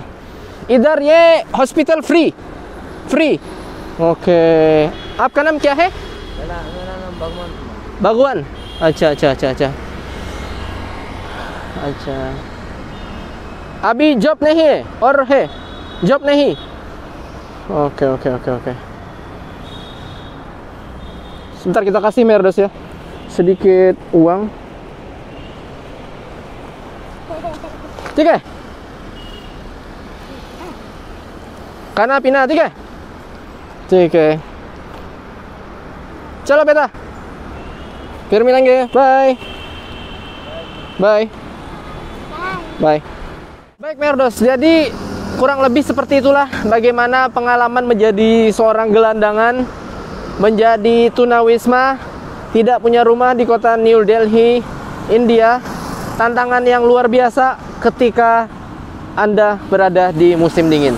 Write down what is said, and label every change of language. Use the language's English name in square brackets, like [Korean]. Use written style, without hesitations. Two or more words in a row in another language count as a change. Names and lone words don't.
[Hindi] इधर ये हॉस्पिटल फ्री। ओके। आपका नाम क्या है? मेरा नाम भगवान कुमार। भगवान। अच्छा अच्छा अच्छा अच्छा अच्छा। अभी जॉब नहीं है और है जॉब नहीं? [Indonesian] Oke oke oke oke. Sebentar kita kasih Merdos ya sedikit uang. [Hindi] ठीक है? खाना पीना ठीक है? ठीक है. चलो बेटा. फिर मिलेंगे. [English] Bye. Bye. Bye. [Indonesian] Baik Merdos, jadi kurang lebih seperti itulah bagaimana pengalaman menjadi seorang gelandangan, menjadi tunawisma, tidak punya rumah di kota New Delhi, India. Tantangan yang luar biasa ketika Anda berada di musim dingin.